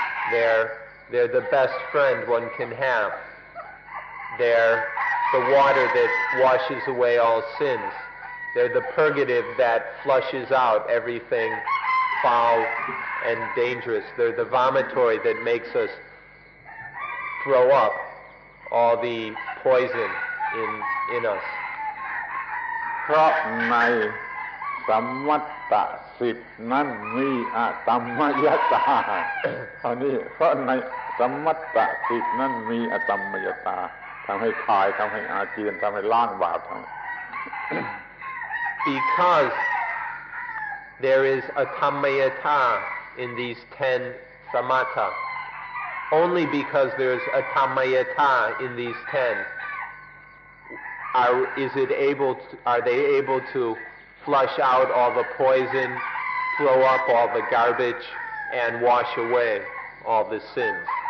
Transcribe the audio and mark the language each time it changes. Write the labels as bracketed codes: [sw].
[en] They're the best friend one can have. They're the water that washes away all sins. They're the purgative that flushes out everything foul and dangerous. They're the vomitory that makes us throw up all the poison in us. [th] เพราะในสัมมัตตะ10นั้นมีอะตัมมยตาเท่านี้เพราะในสัมมัตตะ10นั้นมีอะตัมมยตาทำให้คายทำให้อาเจียนทำให้ล้างบาป [en] Because there is Atammayata in these 10 samatha, only because there is Atammayata in these 10 are they able to flush out all the poison, throw up all the garbage, and wash away all the sins.